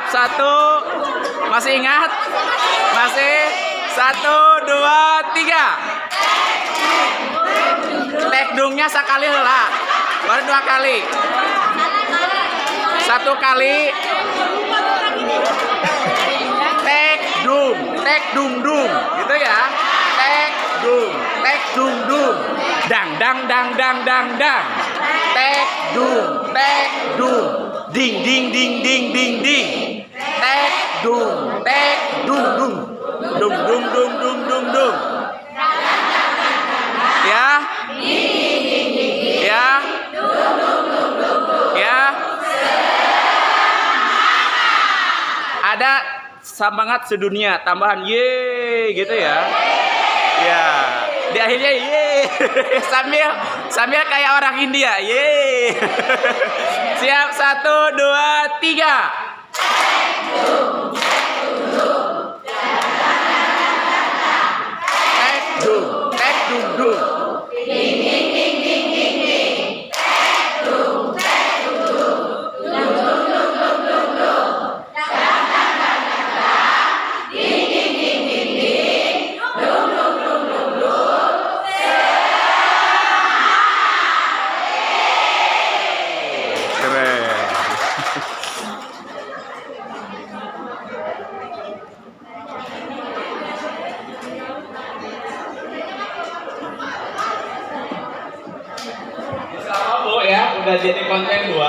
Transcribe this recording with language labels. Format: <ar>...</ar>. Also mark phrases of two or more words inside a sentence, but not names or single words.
<id>1. Masih ingat? Masih. 1, 2, 3. Tek dungnya sekali lah. Baru 2 kali. 1 kali. Tek dung. Tek dung dung. Gitu ya. Tek dung. Tek dung dung. Dang dang dang dang dang dang. Tek dung. Tek dung. Ding ding ding ding ding ding. Tek dung. Tek dung dung. Dung dung dung dung dung dung. Ya. Ya. Ya. Ada semangat sedunia tambahan ye gitu ya. Ya. Di akhirnya ye. sambil kayak orang India. Ye. Siap. 1, 2, 3. Tek dung. Tek dung dung. Ding ding ding ding ding ding. Tek dung. Tek dung dung. Dung dung dung dung dung dung. Dang dang dang dang dang. Ding ding ding ding ding. Dung dung dung dung dung. Keren. Bu ya, udah jadi konten 2.</id>